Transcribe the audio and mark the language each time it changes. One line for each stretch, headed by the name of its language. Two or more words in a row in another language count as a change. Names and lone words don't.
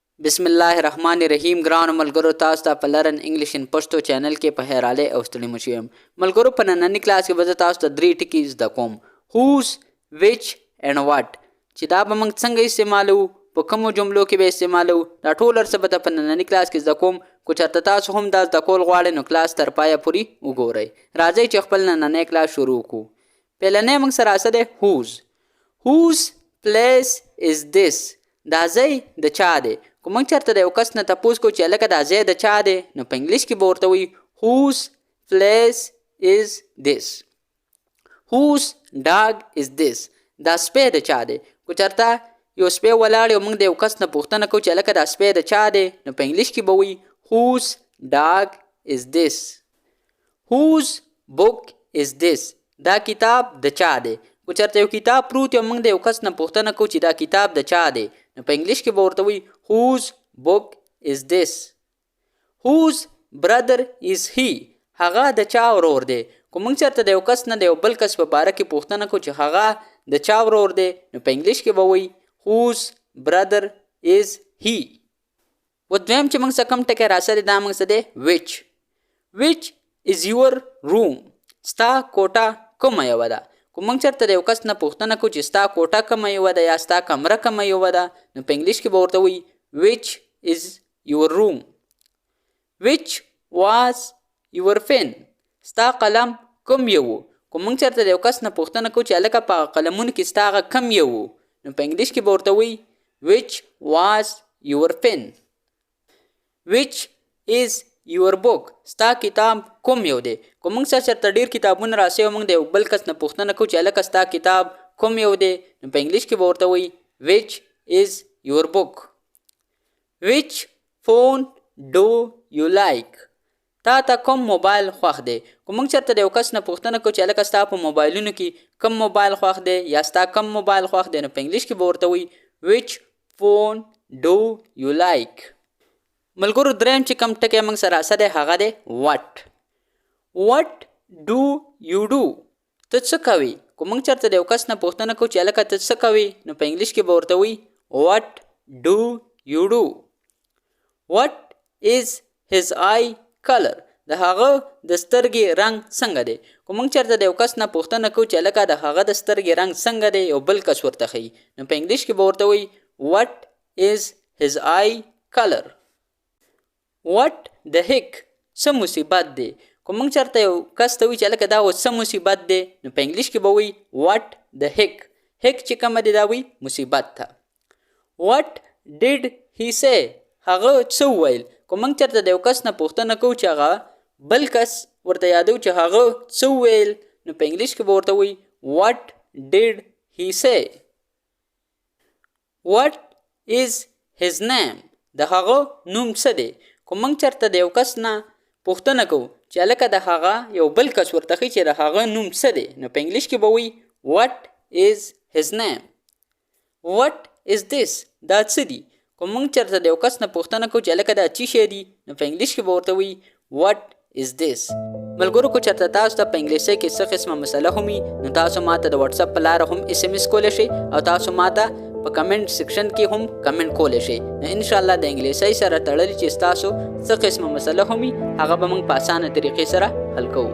Arabic: بسم الله الرحمن الرحیم.
Pashto: ګرانو ملګرو، تاسو ته په لرن انګلیش ان پښتو چینل کې په هیراله او ستړي مشو یم. ملګرو، په نننۍ کلاس کې به زه تاسو ته درې ټکي زده کوم:
English: whose, which and what،
Pashto: چې دا به موږ څنګه استعمالو، په کومو جملو کې به استعمالو. دا ټول څه به په نننۍ کلاس کې زده کوم. کو چېرته تاسو هم دا زده کول غواړئ نو کلاس تر پایه پورې وګورئ. راځئ چې خپل نننۍ کلاس شروع کړو. پیلنی موږ سره څه دی؟
English: whose. whose place is this،
Pashto: دا ځای د چا دی. که موږ چېرته د یو کس نه تپوس کوو چې هلکه دا ځای د چا دی، نو په انګلیش کې به ورته وایي
English: whose place is this. whose dog is this،
Pashto: دا سپی د چا دی. که چېرته یو سپی ولاړ او موږ د یو کس نه پوښتنه کوو چې هلکه دا سپی د چا دی، نو په انګلیش کې به وایي
English: whose dog is this. whose book is this،
Pashto: دا کتاب د چا دی. که چېرته یو کتاب پروت او موږ د یو کس نه پوښتنه کوو چې دا کتاب د چا دی، نو په انګلیش کې به ورته وایي
English: whose book is this. whose brother is he،
Pashto: هغه د چا ورور دی. که موږ چېرته د یو کس نه د یو بل کس په باره کې پوښتنه کوو چې هغه د چا ورور دی، نو په انګلیش کې به وایي
English: whose brother is he.
Pashto: و دویم چې موږ څه کوم ټکی راسره دا موږ څه دی؟
English: which. which is your room،
Pashto: ستا کوټه کومه یوه ده. که موږ چېرته د یو کس نه پوښتنه کوو چې ستا کوټه کومه یوه ده یا ستا کمره کومه یوه ده، نو په انګلیش کې به ورته وایي
English: which is your room. which was your pen،
Pashto: ستا قلم کوم یو و. که موږ چېرته د یو کس نه پوښتنه کوو چې هلکه په قلمونو کې ستا هغه کم یو و، نو په انګلیش کې به ورته وایي
English: which was your pen. which is your book،
Pashto: ستا کتاب کوم یو دی. که موږ چېرته ډېر کتابونه راسي او موږ د یو بل کس نه پوښتنه کوو چې هلکه ستا کتاب کوم یو دی، نو په انګلیش کې به ورته وایي
English: which is your book. which phone do you like،
Pashto: تا ته کوم موبایل خوښ دی. که موږ چېرته د یو کس نه پوښتنه کوو چې هلکه ستا په موبایلونو کې کوم موبایل خوښ دی یا ستا کوم موبایل خوښ دی، نو په انګلیش کې به ورته وایي
English: which phone do you like.
Pashto: ملګرو، دریم چې کوم ټکی موږ سره راسه دی هغه دی what.
English: what do you do،
Pashto: ته څه کوې. که موږ چېرته د یو کس نه پوښتنه کوو چې هلکه ته څه کوې، نو په انګلیش کې به ورته وایي
English: what do you do. what is his eye color،
Pashto: د هغه د سترګې رنګ څنګه دی. که موږ چېرته د یو کس نه پوښتنه کوو چې هلکه د هغه د سترګې رنګ څنګه دی، یو بل کس ورته ښیي، نو په انګلیش کې به ورته وایي
English: what is his eye color. what the heck،
Pashto: څه مصیبت دی. که موږ چېرته یو کس ته وایي چې هلکه دا اوس څه مصیبت دی، نو په انګلیش کې به وایي
English: what the heck.
Pashto: heck چې کومه دی دا وایي مصیبت ته.
English: what did he say،
Pashto: هغه څه وویل. که موږ چېرته د یو کس نه پوښتنه کوو چې هغه بل کس ورته یادو چې هغه څه وویل، نو په انګلیش کې به ورته وایي
English: what did he say. what is his name،
Pashto: د هغه نوم څه دی. که موږ چېرته د یو کس نه پوښتنه کوو چې هلکه د هغه یو بل کس ورته ښیي چې د هغه نوم څه دی، نو په انګلیش کې به وایي
English: what is his name. what is this،
Pashto: دا څه دي. که موږ چېرته د یو کس نه پوښتنه کوو چې هلکه دا څه شی دي، نو په انګلیش کې به ورته وایي
English: what is this.
Pashto: ملګرو، که چېرته تاسو ته په انګلیسۍ کې څه قسمه مسله هم وي، نو تاسو ماته د وټساپ په لاره هم SMS کولی شئ او تاسو ماته په کمنټ سیکشن کې هم کمنټ کولی شئ. نو انشاءالله د انګلیسۍ سره تړلي چې ستاسو څه قسمه مسله هم وي، هغه به موږ په اسانه طریقې سره حل کوو.